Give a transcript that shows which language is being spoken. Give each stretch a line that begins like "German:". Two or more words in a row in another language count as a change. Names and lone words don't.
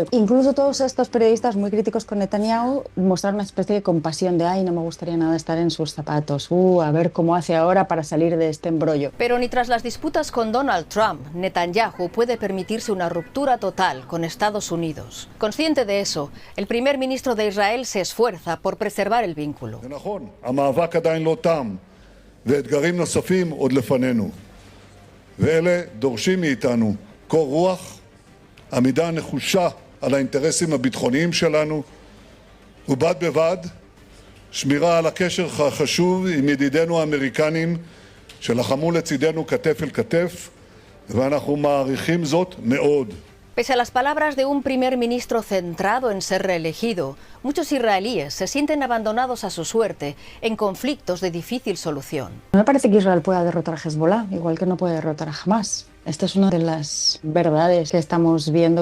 Spanish: Incluso todos estos periodistas muy críticos con Netanyahu mostraron una especie de compasión de no me gustaría nada estar en sus zapatos, a ver cómo hace ahora para salir de este embrollo. Pero ni tras las disputas con Donald Trump, Netanyahu puede permitirse una ruptura total con Estados Unidos. Consciente de eso, el primer ministro de Israel se esfuerza por preservar el vínculo.
Hebrew: ואלה דורשים מאיתנו קור רוח, עמידה נחושה על האינטרסים הביטחוניים שלנו, ובד בבד שמירה על הקשר החשוב עם ידידינו האמריקנים שלחמו לצידנו כתף אל כתף, ואנחנו מעריכים זאת מאוד.
Spanish: Pese a las palabras de un primer ministro centrado en ser reelegido, muchos israelíes se sienten abandonados a su suerte en conflictos de difícil solución. No me parece que Israel pueda derrotar a Hezbollah, igual que no puede derrotar a Hamas. Esta es una de las verdades que estamos viendo.